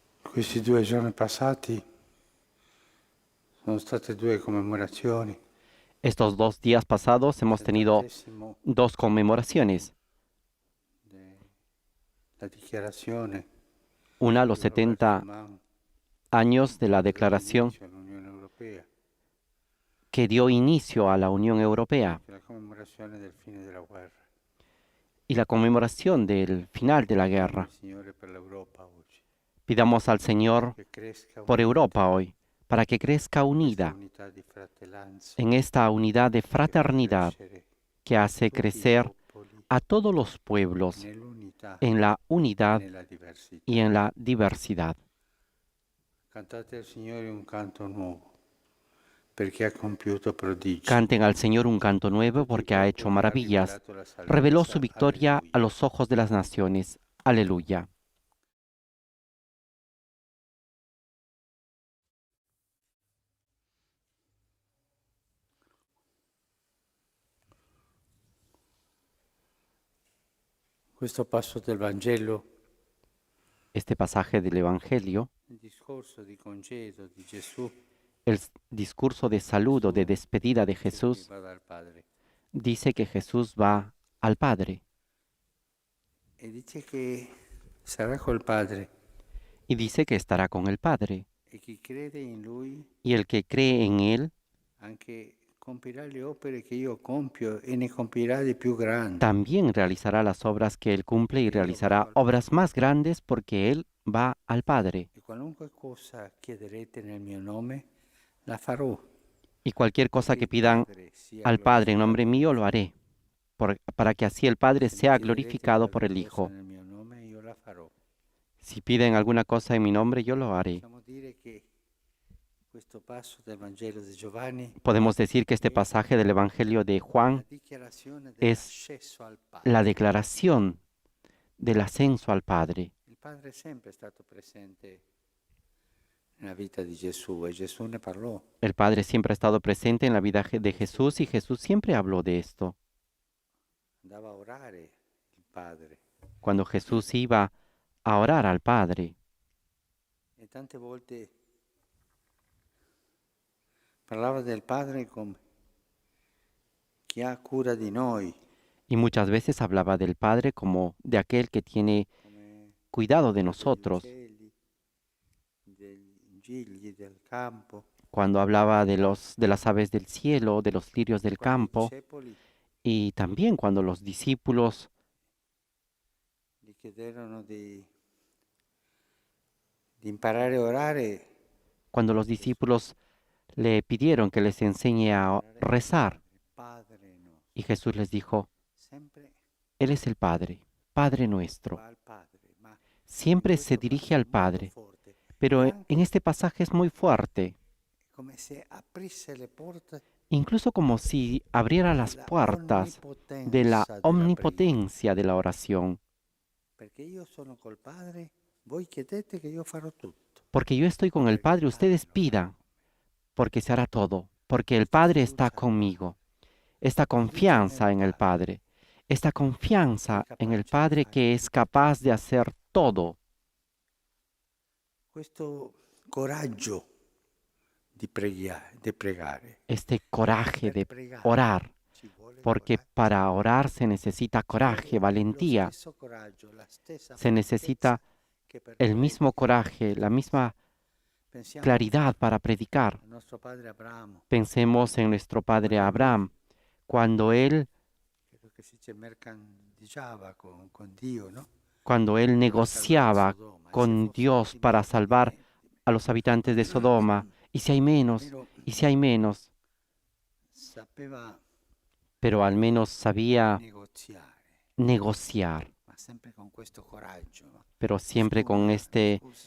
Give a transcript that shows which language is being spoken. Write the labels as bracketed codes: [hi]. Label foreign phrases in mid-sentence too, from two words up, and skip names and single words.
[it] Questi 2 giorni passati sono state 2 commemorazioni. [es] Estos 2 días pasados hemos tenido [it] Settantesimo [es] 2 conmemoraciones. [it] la dichiarazione [es] Una, [it] di [es] los [it] Robert [es] 70 [it] Schuman [es] años de la [it] che dà [es] declaración [it] l'inizio all'Unione Europea, [es] que dio inicio a la Unión Europea [it] anche la commemorazione del fine della guerra. [es] y la conmemoración del final de la [it] Preghiamo il [es] guerra. [it] Signore per l'Europa oggi, [es] Pidamos al Señor [it] che cresca [es] por [it] unita [es] Europa hoy, para que crezca [it] in questa [es] unida [it] unità di fratellanza [es] en esta unidad de [it] che fa [es] fraternidad [it] crescere [es] que hace [it] tutti i [es] crecer [it] popoli [es] a todos los pueblos [it] nell'unità [es] en la [it] e [es] unidad [it] nella diversità. [es] y en la diversidad. [it] Cantate al Signore un canto nuovo, perché ha compiuto prodigi. [es] Canten al Señor un canto nuevo [it] Tutti i [es] porque ha hecho [it] popoli ha [es] maravillas. [it] rivelato la [es] Reveló su [it] salvezza. [es] victoria a [it] Alleluia. [es] los ojos de las naciones. Aleluya. [it] Questo passo del Vangelo, [es] Este pasaje del Evangelio, [it] il discorso di congedo di Gesù, [es] discurso de saludo, de despedida de [it] dice che [es] Jesús, [it] va dal Padre [es] dice que Jesús va al Padre [it] e dice che sarà col Padre [es] y dice que estará con el Padre. [it] e chi crede in Lui [es] Y el que cree en Él [it] anche compirà le opere che io compio e ne compirà di più grandi, [es] también realizará las obras que Él cumple y [it] perché io vado [es] realizará [it] al [es] obras [it] Padre. [es] más grandes porque Él va al Padre. [it] E qualunque cosa chiederete nel mio nome, la farò, [es] Y cualquier cosa [it] perché [es] que [it] il [es] pidan [it] Padre sia [es] al Padre en nombre [it] glorificato [es] mío [it] nel [es] lo [it] Figlio. [es] haré, para que así el Padre [it] Se mi [es] sea [it] chiederete [es] glorificado por [it] qualche [es] el [it] cosa [es] Hijo. [it] nel mio nome, io la farò. [es] Si piden alguna cosa en mi nombre, yo lo haré. [it] Possiamo dire che questo passo del Vangelo di Giovanni [es] Podemos decir que este [it] è [es] pasaje del Evangelio de [it] la [es] Juan [it] dichiarazione [es] es [it] dell'accesso al [es] la [it] Padre. [es] declaración del ascenso al Padre. [it] Il Padre è sempre stato presente nella vita di Gesù e Gesù ne parlò. [es] El Padre siempre ha estado presente en la vida de Jesús y Jesús siempre habló de esto. [it] Andava a orare il Padre [es] Cuando Jesús iba a orar al Padre, [it] e tante volte parlava del Padre come chi ha cura di noi, [es] y muchas veces hablaba del Padre como de aquel que tiene [it] come [es] cuidado de [it] cura degli [es] nosotros. [it] uccelli, degli gigli del campo. [es] Cuando hablaba de las aves del cielo, de los lirios [it] E [es] del [it] quando i [es] campo, [it] discepoli [es] y también cuando los discípulos [it] gli chiedevano di imparare a orare, [es] cuando los [it] Gesù [es] discípulos le pidieron que les enseñe a [it] orare al [es] rezar, [it] Padre, Padre nostro, [es] y Jesús les dijo, [it] sempre [es] Él es el Padre, Padre nuestro. [it] va al Padre, ma in [es] Siempre se [it] questo [es] dirige [it] passo [es] al [it] molto [es] Padre, [it] forte, [es] pero [it] e [es] en [it] anche [es] este pasaje es muy fuerte, [it] come se aprisse le porte [es] incluso como si abriera las [it] della [es] puertas de la [it] onnipotenza della preghiera. [es] omnipotencia de la oración, [it] Perché io sono col Padre, voi chiedete che io farò tutto, [es] porque yo estoy con el [it] perché il [es] Padre, [it] Padre [es] ustedes [it] lo farà [es] pidan, [it] con me. [es] porque se hará todo, porque el [it] Questa [es] Padre está [it] fiducia al [es] conmigo, [it] Padre, [es] esta [it] fiducia nel [es] confianza en el [it] Padre, [es] Padre, esta [it] che è [es] confianza en el [it] capace di [es] Padre [it] fare [es] que es [it] tutto. [es] capaz de hacer todo, [it] Questo coraggio di pregare. [es] este [it] Perché [es] coraje [it] per [es] de [it] pregare [es] orar, [it] ci vuole [es] porque [it] coraggio, [es] para orar se necesita [it] ci [es] coraje, [it] vuole lo [es] valentía, [it] stesso coraggio, la stessa [es] se [it] franchezza [es] necesita [it] che per [es] el [it] fare [es] mismo coraje, la [it] evangelisti. [es] misma [it] Pensiamo [es] claridad para predicar. [it] al nostro padre Abramo, [es] Pensemos en nuestro padre [it] quando lui, [es] Abraham, cuando él, [it] credo che si dice mercanteggiava con Dio, no? [es] cuando él [it] Per salvare [es] negociaba [it] Sodoma, e se [es] con [it] fossero [es] Dios para [it] di [es] salvar [it] me, [es] a los habitantes de Sodoma, y si hay menos, [it] almeno [es] y si hay menos, [it] sapeva [es] pero al menos sabía [it] negoziare, [es] negociar, [it] ma sempre con questo coraggio, no? [es] pero siempre con [it] Scusi